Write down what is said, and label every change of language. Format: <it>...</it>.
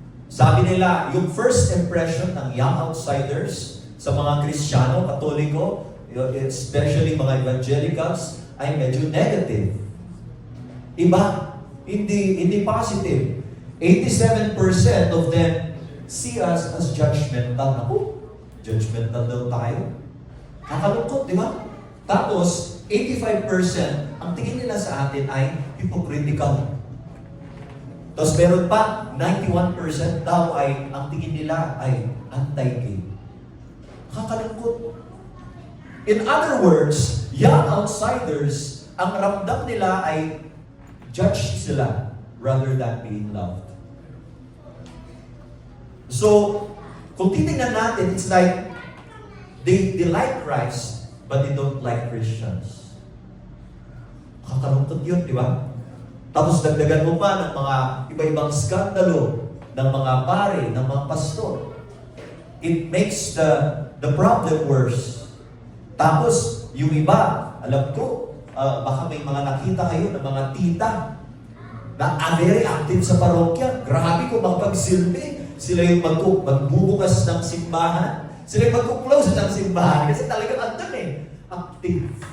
<tl>Sabi nila, yung first impression ng young outsiders sa mga Kristiyano, Katoliko, especially mga evangelicals, ay medyo negative. Iba, hindi positive.</tl> <en>87% of them see us as judgmental.</en> <tl>Ako, judgmental daw tayo. Kakalungkot, di ba? Tapos, 85% ang tingin nila sa atin ay hypocritical. Tapos meron pa, 91% daw ay, ang tingin nila ay anti-gay. Kakalungkot.</tl> <en>In other words, young outsiders,</en> <tl>ang ramdam nila ay</tl> <en>judge sila rather than being loved. So,</en> <tl>kung titignan natin,</tl> <en>it's like they like Christ, but they don't like Christians.</en> <tl>Kakalungkot yun, di ba? Tapos dagdagan mo pa ng mga iba-ibang skandalo ng mga pare, ng mga pastor.</tl> <en>It makes the problem worse.</en> <tl>Tapos, yung iba, alam ko, baka may mga nakita kayo ng mga tita na very active sa parokya. Grabe kung makapagsilbi. Sila yung magbubukas ng simbahan. Sila yung mag-close ng simbahan. Kasi talagang andun active.</tl>